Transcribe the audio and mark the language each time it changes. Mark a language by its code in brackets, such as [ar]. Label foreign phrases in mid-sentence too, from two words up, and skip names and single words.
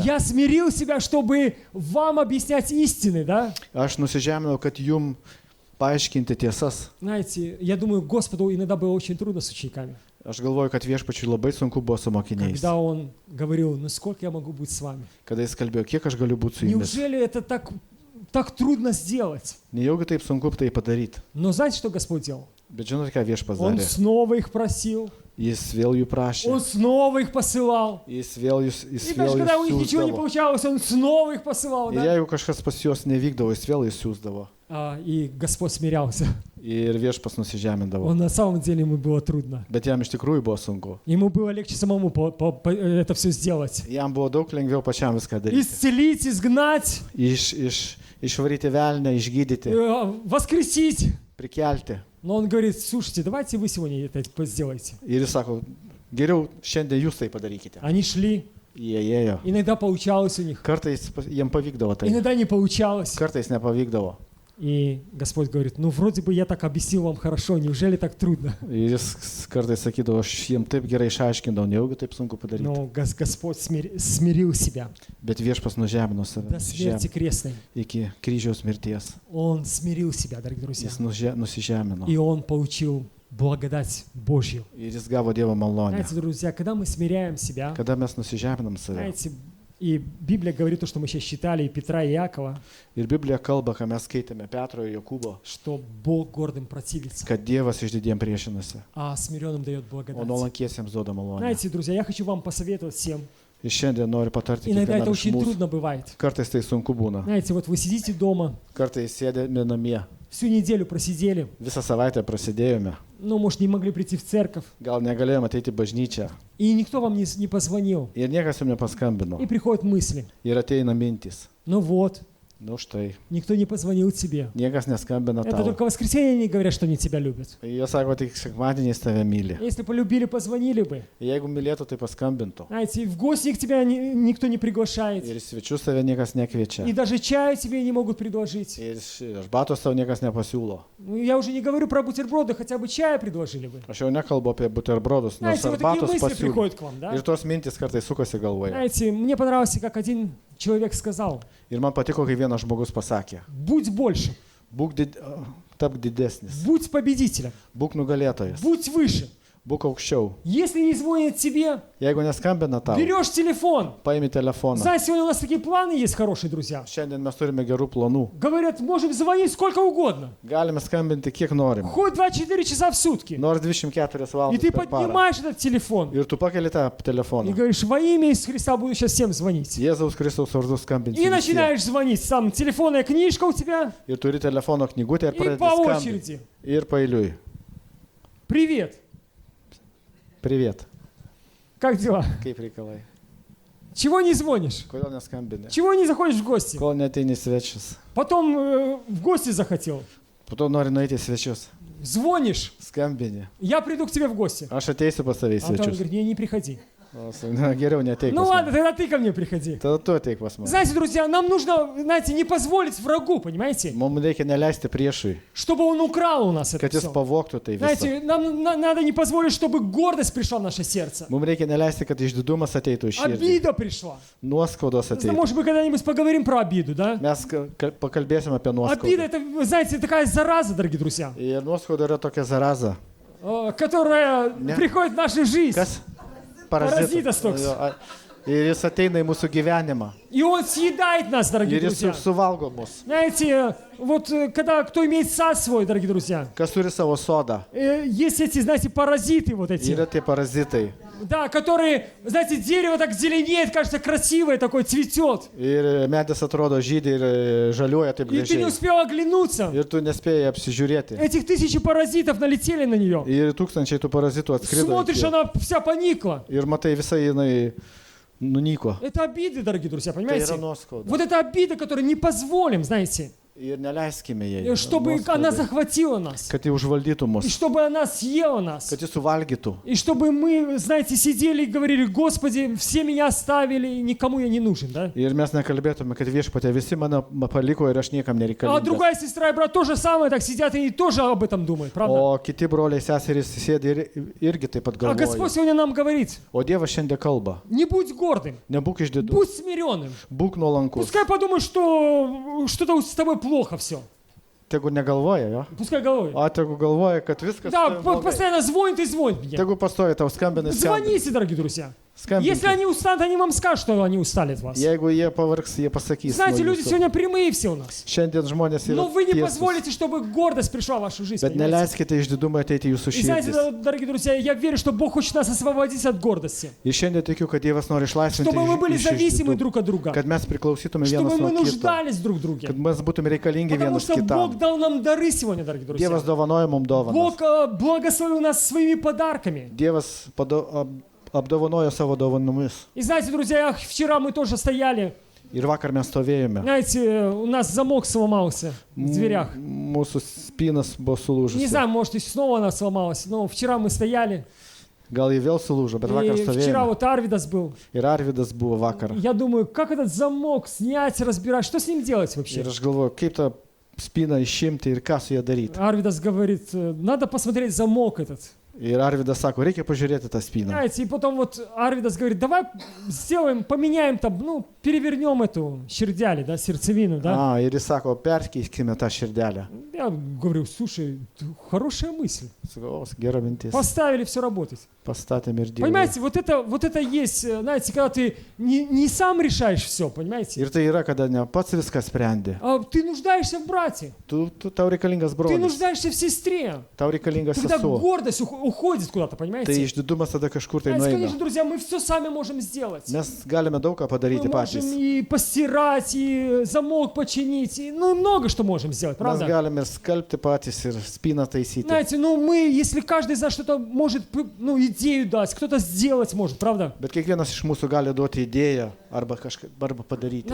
[ru] Я смирил себя, чтобы вам объяснять истины, да? [lt] Aš nusižeminau, kad jum paaiškinti tiesas. [ru] Знаете, я думаю, Господу иногда было очень трудно с учениками, [lt] Aš galvoju, kad viešpačiui labai sunku buvo su mokiniais. [ru] когда Он говорил, ну сколько я могу быть с вами? [lt] Kada jis kalbėjo, kiek aš galiu būti su jumis. [ru] Неужели это так трудно сделать? [lt] Nejaugi taip sunku tai padaryti. [ru] Но знаете, что Господь делал? [lt] Bet žinote, ką viešpas [ru] Он [lt] darė? [ru] снова их просил, [lt] Jis vėl jų prašė. [ru] Он снова их посылал. [lt] Jis vėl [ru] И даже когда у них ничего не [lt] siūsdavo. [ru] получалось, Он снова их посылал, [lt] Ir [ru] да? [lt] jeigu kažkas pas juos nevykdavo, jis vėl siūsdavo. [ru] И Господь смирялся. [lt] Ir viešpas nusižemindavo. [ru] Он на самом деле ему было трудно. [lt] Bet jam iš tikrųjų buvo sunku. [ru] Ему было легче самому это все сделать. [lt] Jam buvo daug lengviau pačiam viską daryti. [ru] Исцелить, изгнать, [lt] Išvaryti velnę, išgydyti, [ru] воскресить. [lt] prikelti. [ru] Но он говорит, слушайте, давайте вы сегодня это сделаете. [lt] Ir jis sako, geriau šiandien jūs tai padarykite. [ru] Они шли, [lt] Jie ėjo. [ru] иногда получалось у них, [lt] Kartais jiem pavykdavo tai. [ru] иногда не получалось. [lt] Kartais nepavykdavo. [ru] И Господь говорит, ну вроде бы я так объяснил вам хорошо, неужели так трудно? [lt] Ir jis kartais sakydavo, aš jiem taip gerai išaiškindavau, nejaugi taip sunku padaryti. [ru] Но Господь смирил себя [lt] Bet viešpas nužemino save [ru] до смерти крестной. [lt] iki kryžiaus mirties. [ru] Он смирил себя, дорогие друзья. [lt] Jis nusižemino. [ru] И он получил благодать Божью. [lt] Ir jis gavo Dievo malonę. [ru] Знаете, друзья, когда мы смиряем себя, [lt] Kada mes nusižeminam save, [ru] знаете, И Библия говорит то, что мы сейчас читали, и Петра, и Иакова, [lt] Ir Biblija kalba, ką mes skaitėme Petro ir Jokūbo, [ru] что Бог гордым противится, [lt] kad Dievas išdidiem priešinasi, [ru] а смиренным дает [lt] o [ru] благодать. [lt] nuolankiesiems duoda malonę. [ru] Знаете, друзья, я хочу вам посоветовать всем. [lt] Ir šiandien noriu patarti [ru] Иногда это [lt] kiekvienam iš [ru] очень [lt] mūsų. [ru] трудно бывает. [lt] Kartais tai sunku būna. [ru] Знаете, вот вы сидите дома, [lt] Kartais sėdėme namie. [ru] всю неделю просидели, [lt] Visą savaitę prasidėjome. [ru] ну, может, не могли прийти в церковь, [lt] Gal negalėjome ateiti į bažnyčią. [ru] и никто вам не позвонил. [lt] Ir niekas jums nepaskambino. [ru] И приходят мысли, [lt] Ir ateina mintis. [ru] ну вот, [lt] Nu štai, [ru] никто не позвонил тебе. [lt] niekas neskambina [ru] Это [lt] tau. [ru] только в воскресенье они говорят, что они тебя любят. [lt] Jie sako, tik sekmadieniais tave myli. [ru] Если полюбили, позвонили бы. [lt] Jeigu mylėtų, tai paskambintų. [ru] Знаете, в гости к тебя никто не приглашает. [lt] Ir svečius tave niekas nekviečia. [ru] И даже чаю тебе не могут предложить. [lt] Ir arbatos tau niekas nepasiūlo. [ru] Ну, я уже не говорю про бутерброды, хотя бы чая предложили бы. [lt] Aš jau nekalbu apie buterbrodus, nors [ru] Знаете, вот такие [lt] arbatos [ru] мысли [lt] pasiūlo. [ru] приходят к вам, да? [lt] Ir tos mintis kartais sukasi galvoje. [ru] Знаете, мне понравилось, как один человек сказал, [lt] Ir man patiko, kai vienas žmogus pasakė, [ru] будь больше, [lt] tapk didesnis, [ru] будь победителем, [lt] būk nugalėtojas, [ru] будь выше. [lt] būk aukščiau. [ru] Если не звонит тебе, [lt] Jeigu neskambina tau, [ru] берешь телефон. [lt] paimi telefoną. [ru] Знаете, сегодня у нас такие планы есть хорошие, друзья. [lt] Šiandien mes turime gerų planų. [ru] Говорят, можем звонить сколько угодно. [lt] Galime skambinti kiek norim. [ru] Хоть 24 часа в сутки. [lt] Nors 24 [ru] И [lt] valandas [ru] ты [lt] per parą. [ru] поднимаешь этот телефон [lt] Ir tu pakeli tą [ru] и [lt] telefoną. [ru] говоришь, во имя Иисуса Христа буду сейчас всем звонить. [lt] Jėzaus Kristaus vardu skambinti. [ru] И [lt] visiem. [ru] начинаешь звонить. Там телефонная книжка у тебя. [lt] Ir turi telefono knygutę ir [ru] И [lt] pradedi [ru] по [lt] skambinti. [ru] очереди. [lt] Ir pailiui. [ru] Привет. Привет. Как дела? [lt] Kaip reikalai? [ru] Чего не звонишь? [lt] Kodėl neskambini? [ru] Чего не заходишь в гости? [lt] Kol neteini į svečius. [ru] Потом в гости захотел. [lt] Po to nori nueiti į svečius. [ru] Звонишь. [lt] Skambini. [ru] Я приду к тебе в гости. [lt] Aš ateisiu pas tave į [ru] А он [lt] svečius. [ru] говорит, не приходи. [lt] Na, geriau neteik. [ru] Ну [lt] pas [ru] ладно, [lt] mane. [ru] тогда ты ко мне приходи. [lt] Tada tu ateik pas mane. [ru] Знаете, друзья, нам нужно, знаете, не позволить врагу, понимаете, [lt] Mums reikia neleisti priešui, [ru] чтобы он украл у нас это [lt] kad jis [ru] все. [lt] pavogtų tai visą. [ru] Знаете, нам надо не позволить, чтобы гордость пришла в наше сердце. [lt] Mums reikia neleisti, kad išdidumas ateitų į širdį. [ru] Обида пришла. [lt] Nuoskaudos ateitų. [ru] Может, мы когда-нибудь поговорим про обиду, да? [lt] Mes pakalbėsim apie [ru] Обида [lt] nuoskaudą. [ru] это, вы знаете, такая зараза, дорогие друзья, [lt] Ir nuoskauda yra tokia zaraza. [ru] которая Не. приходит в нашу жизнь. [lt] Kas? Parazitas toks. Jo, Ir jis ateina į mūsų gyvenimą. [ru] И он съедает нас, дорогие [lt] Ir jis [ru] друзья. [lt] suvalgo mus. [ru] Знаете, вот когда кто имеет сад свой, дорогие друзья, [lt] Kas turi savo sodą. [ru] есть эти, знаете, паразиты вот эти, [lt] Yra tie parazitai. [ru] да, которые, знаете, дерево так зеленеет, кажется, красивое, такое цветет. [lt] Ir medis atrodo žydė ir žaliuoja taip [ru] И ты не [lt] gražiai. [ru] успел оглянуться. [lt] Ir tu nespėjai apsižiūrėti. [ru] Этих тысячи паразитов налетели на нее. [lt] Ir tūkstančiai tų parazitų atskrido. [ru] Смотришь, она вся поникла. [lt] Ir matai, visa jinai nunyko. [ru] Это обиды, дорогие друзья, [lt] Tai yra [ru] понимаете? [lt] nuoskauda. [ru] Вот это обида, которую не позволим, знаете, [lt] Ir neleiskime jai. [ru] чтобы она [lt] nuoskaudai. [ru] захватила нас, [lt] Kad jį užvaldytų [ru] и [lt] mus. [ru] чтобы она съела нас, [lt] Kad jį suvalgytų. [ru] и чтобы мы, знаете, сидели и говорили, Господи, все меня оставили, и никому я не нужен, да? [lt] Ir mes nekalbėtume, kad viešpatė visi mane paliko ir aš niekam [ru] А [lt] nereikalingas. [ru] другая сестра и брат то же самое, так сидят и тоже об этом думают, правда? [lt] O kiti broliai seserys sėdi ir irgi taip pat [ru] А Господь [lt] galvoja. [ru] сегодня нам говорит, [lt] O Dievas šiandien kalba. [ru] не будь гордым, [lt] Nebūk išdidus. [ru] будь смиренным. [lt] Būk nuolankus. [ru] Пускай подумают, что что-то с тобой плохо все. [lt] Tegu negalvoja, jo. [ru] Пускай головой. [lt] O tegu galvoja, kad viskas. [ru] Да, [lt] su tavim blogai. [ru] постоянно звонит и звонит мне. [lt] Tegu pastovi tau skambina. [ru] Звоните, дорогие друзья. Если [lt] Skambinkite. [ru] они устанут, они вам скажут, что они устали от вас. [lt] Jeigu jie pavargs, jie pasakys. [ru] Знаете, [lt] nuo [ru] люди [lt] jūsų. [ru] сегодня прямые все у нас. [lt] Šiandien žmonės yra. [ru] Но вы не [lt] tiesūs. [ru] позволите, чтобы гордость пришла в вашу жизнь. [lt] Bet [ru] понимаете? [lt] neleiskite išdidumą ateiti į jūsų [ru] И знаете, [lt] širdis. [ru] дорогие друзья, я верю, что Бог хочет нас освободить от гордости. [lt] Ir šiandien tikiu, kad Dievas nori išlaisvinti [ru] Чтобы мы были [lt] iš [ru] зависимы [lt] išdidumo. [ru] друг от друга. [lt] Kad mes priklausytume [ru] Чтобы [lt] vienas [ru] мы [lt] nuo kito. [ru] нуждались друг в друге. [lt] Kad mes būtume reikalingi [ru] Потому [lt] vienas [ru] что Бог [lt] kitam. [ru] дал нам дары сегодня, дорогие друзья. [lt] Dievas dovanoja mums dovanas. [ru] Бог благословил нас своими подарками. [lt] Dievas apdovanojo savo dovanomis. [ru] И знаете, друзья, вчера мы тоже стояли. [lt] Ir vakar mes stovėjome. [ru] Знаете, у нас замок сломался в дверях. [lt] Mūsų spinas buvo [ru] Не [lt] sulūžusi. [ru] знаю, может, и снова она сломалась, но вчера мы стояли. [lt] Gal jį vėl sulūžo, bet vakar [ru] И вчера [lt] stovėjome. [ru] вот Арвидас был. [lt] Ir Arvidas buvo vakar. [ru] Я думаю, как этот замок снять, разбирать, что с ним делать вообще? [lt] Ir aš galvoju, kaip tą spiną išimti ir ką su ją daryti. [ru] Арвидас говорит, надо посмотреть замок этот. [lt] Ir Arvidas sako, reikia pažiūrėti tą spiną. [ru] Знаете, и потом вот Арвидас говорит, давай сделаем, поменяем там, ну, перевернем эту щердяли, да, сердцевину, да. [lt] Ir jis sako, perkeiskime tą širdelę. [ru] Я говорю, слушай, хорошая мысль. [lt] Sakau, gera mintis. [ru] Поставили все работать. [lt] Pastatėm ir Dievą. [ru] Понимаете, вот это есть, знаете, когда ты не сам решаешь все, понимаете? [lt] Ir tai yra, kada ne pats viską sprendi. [ru] А ты нуждаешься в брате, [lt] Tau reikalingas [ru] ты [lt] brolis, [ru] нуждаешься в сестре. [lt] tau reikalingas [ru] Когда [lt] sesuo. [ru] гордость уходит куда-то, [lt] Tai [ru] понимаете? [lt] išdidumas tada kažkur tai [ru] Знаете, [lt] nueina. [ru] конечно, друзья, мы все сами можем сделать. [lt] Mes galime daug ką [ru] Мы [lt] padaryti [ru] можем [lt] patys. [ru] и постирать, и замок починить, и, ну, много что можем сделать, [lt] Mes [ru] правда? [lt] galime ir skalbti patys, ir spyną taisyti. [ru] Знаете, ну мы, если каждый из нас что-то может, ну, идею дать, кто-то сделать может, правда? [lt] Bet kiekvienas iš mūsų gali duoti idėją arba kažką arba padaryti.